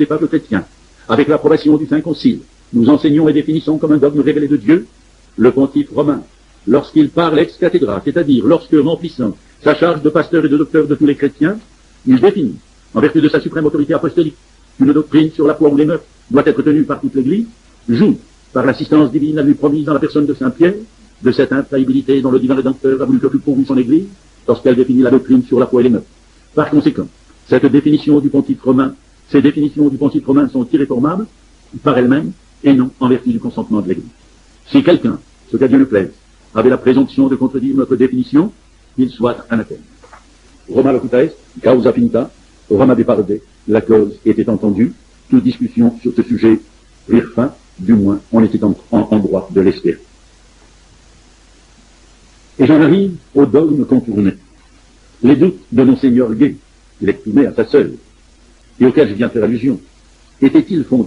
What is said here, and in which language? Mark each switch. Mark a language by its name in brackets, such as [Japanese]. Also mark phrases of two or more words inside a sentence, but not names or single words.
[French] peuples chrétiens, avec l'approbation du Saint Concile, nous enseignons et définissons comme un dogme révélé de Dieu le pontife romain, lorsqu'il parle [Latin] ex cathedra, [French] c'est-à-dire lorsque, remplissant sa charge de pasteur et de docteur de tous les chrétiens, il définit, en vertu de sa suprême autorité apostolique, qu'une doctrine sur la foi ou les mœurs doit être tenue par toute l'Église, joue, par l'assistance divine à lui promise dans la personne de Saint Pierre, de cette infaillibilité dont le divin Rédempteur a voulu que fût pourvu son Église, lorsqu'elle définit la doctrine sur la foi et les mœurs. Par conséquent, cette définition du pontife romain, ces définitions du pontife romain sont irréformables par elles-mêmes et non en vertu du consentement de l'Église. Si quelqu'un, ce qu'à Dieu ne plaise, avait la présomption de contredire notre définition, qu'il soit anathème. [Latin] Roma locuta est, causa finita, Roma deparde, [French] la cause était entendue, toute discussion sur ce sujet prirent fin, du moins on était en droit de l'espérer. Et j'en arrive au dogme contourné. Les doutes de Monseigneur Gay, qu'il exprimait à sa sœur, et auquel je viens faire allusion, étaient-ils fondés?